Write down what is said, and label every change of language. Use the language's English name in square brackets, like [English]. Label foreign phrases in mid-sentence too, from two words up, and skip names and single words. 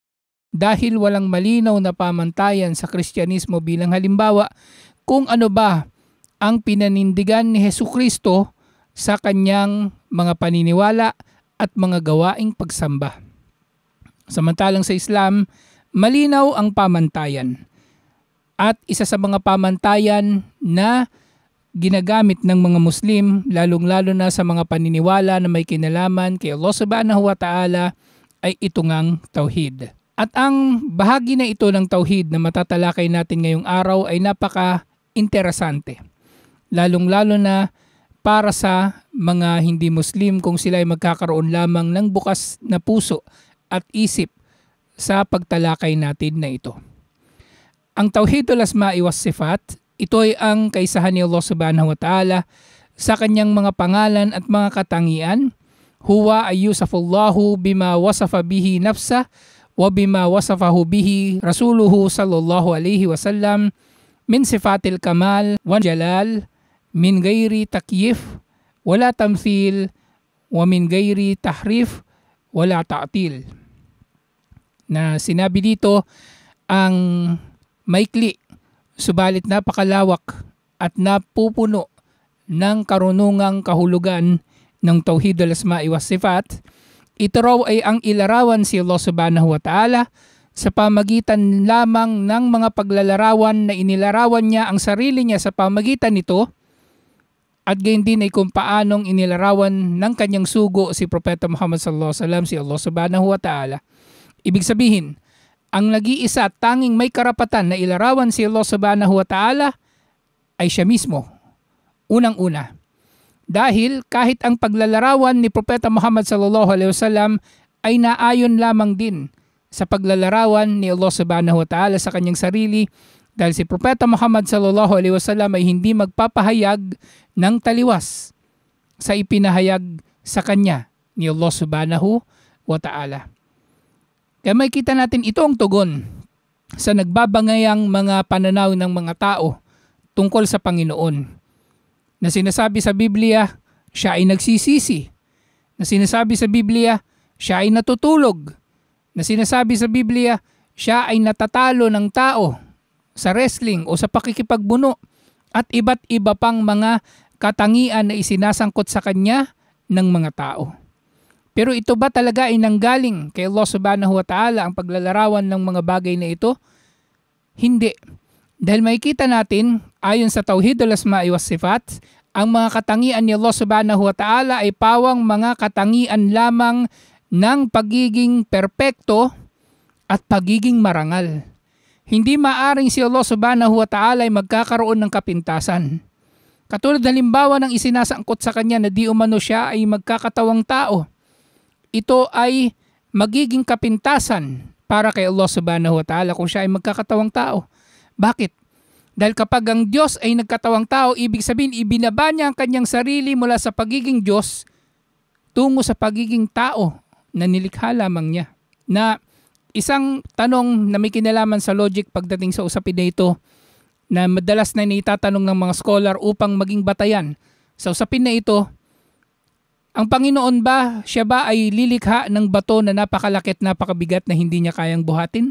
[Filipino] Dahil walang malinaw na pamantayan sa Kristyanismo bilang halimbawa kung ano ba ang pinanindigan ni Hesukristo sa kanyang mga paniniwala at mga gawaing pagsamba. Samantalang sa Islam, malinaw ang pamantayan. At isa sa mga pamantayan na ginagamit ng mga Muslim, lalong-lalo na sa mga paniniwala na may kinalaman kay Allah [Arabic] سبحانه وتعالى, [Filipino] ay ito ngang tauhid. At ang bahagi na ito ng tauhid na matatalakay natin ngayong araw ay napaka-interesante. Lalong-lalo na para sa mga hindi Muslim kung sila ay magkakaroon lamang ng bukas na puso at isip sa pagtalakay natin na ito. Ang [Arabic] توحيد الأسماء والصفات, [Filipino] ito ay ang kaisahan ni Allah [Arabic] سبحانه وتعالى [Filipino] sa kanyang mga pangalan at mga katangian. [Arabic] هو أن يوصف الله بما وصف به نفسه وبما وصفه به رسوله صلى الله عليه وسلم من صفات الكمال والجلال من غير تكييف ولا تمثيل ومن غير تحريف ولا تعطيل. [Filipino] Na sinabi dito ang maikli, subalit napakalawak at napupuno ng karunungang kahulugan ng [Arabic] توحيد الأسماء والصفات. [Filipino] Ito raw ay ang ilarawan si Allah [Arabic] سبحانه وتعالى [Filipino] sa pamagitan lamang ng mga paglalarawan na inilarawan niya ang sarili niya sa pamagitan nito at gayon din ay kung paanong inilarawan ng kanyang sugo si Propeta Muhammad [Arabic] صلى الله عليه وسلم [Filipino] si Allah [Arabic] سبحانه وتعالى. [Filipino] Ibig sabihin, ang nag-iisa at tanging may karapatan na ilarawan si Allah [Arabic] سبحانه وتعالى [Filipino] ay siya mismo. Unang-una. Dahil kahit ang paglalarawan ni Propeta Muhammad [Arabic] صلى الله عليه وسلم [Filipino] ay naayon lamang din sa paglalarawan ni Allah [Arabic] سبحانه وتعالى [Filipino] sa kanyang sarili, dahil si Propeta Muhammad [Arabic] صلى الله عليه وسلم [Filipino] ay hindi magpapahayag ng taliwas sa ipinahayag sa kanya ni Allah [Arabic] سبحانه وتعالى. [Filipino] Kaya makikita natin ito ang tugon sa nagbabangayang mga pananaw ng mga tao tungkol sa Panginoon. Na sinasabi sa Biblia, siya ay nagsisisi. Na sinasabi sa Biblia, siya ay natutulog. na sinasabi sa Biblia, siya ay natatalo ng tao sa wrestling o sa pakikipagbuno at iba't iba pang mga katangian na isinasangkot sa kanya ng mga tao. Pero ito ba talaga ay nanggaling kay Allah [Arabic] سبحانه وتعالى [Filipino] ang paglalarawan ng mga bagay na ito? Hindi. Dahil makikita natin, ayon sa [Arabic] توحيد الأسماء والصفات, [Filipino] ang mga katangian ni Allah [Arabic] سبحانه وتعالى [Filipino] ay pawang mga katangian lamang ng pagiging perpekto at pagiging marangal. Hindi maaring si Allah [Arabic] سبحانه وتعالى [Filipino] ay magkakaroon ng kapintasan. Katulad halimbawa ng isinasangkot sa kanya na di umano siya ay magkakatawang tao. Ito ay magiging kapintasan para kay Allah [Arabic] سبحانه وتعالى [Filipino] kung siya ay magkakatawang tao. Bakit? Dahil kapag ang Diyos ay nagkatawang tao, ibig sabihin ibinaba niya ang kanyang sarili mula sa pagiging Diyos tungo sa pagiging tao na nilikha lamang niya. Na isang tanong na may kinalaman sa logic pagdating sa usapin na ito, na madalas na itatanong ng mga scholar upang maging batayan sa usapin na ito, ang Panginoon ba, siya ba ay lilikha ng bato na napakalaki at napakabigat na hindi niya kayang buhatin?